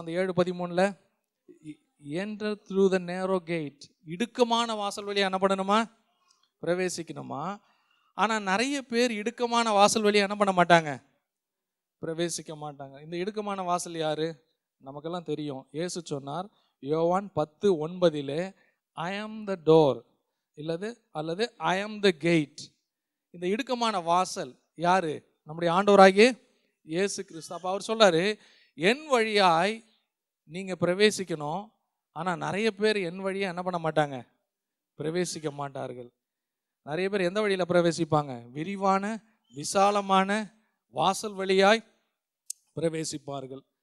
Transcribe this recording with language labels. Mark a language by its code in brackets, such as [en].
[en] அந்த 7:13 enter through the narrow gate. [ta] இடுக்கமான வாசல் வழியா என்ன பண்ணணுமா? பிரவேசிக்கணுமா? ஆனா நிறைய பேர் இடுக்கமான வாசல் வழியா என்ன பண்ண மாட்டாங்க? பிரவேசிக்க மாட்டாங்க. இந்த இடுக்கமான வாசல் யாரு? நமக்கெல்லாம் தெரியும். இயேசு சொன்னார் யோவான் 10:9 [en] I am the door [ta] அல்லது [en] I am the gate. [ta] இந்த இடுக்கமான வாசல் யாரு? நம்முடைய ஆண்டவராகிய இயேசு கிறிஸ்து. அப்ப அவர் சொல்றாரு, என் வழியாய் நீங்க பிரவேசிக்கணும். ஆனா நிறைய பேர் என் வழியா என்ன பண்ண மாட்டாங்க? பிரவேசிக்க மாட்டார்கள். நிறைய பேர் எந்த வழியில பிரவேசிப்பாங்க? விரிவான விசாலமான வாசல் வழியாய் பிரவேசிப்பார்கள்.